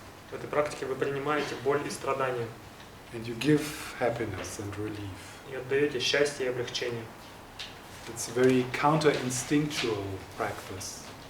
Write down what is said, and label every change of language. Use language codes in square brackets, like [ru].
[ru] В этой практике вы принимаете боль и страдания. [en] And you give happiness and relief. [ru] И отдаете счастье и облегчение. [en] It's a very counter-instinctual practice.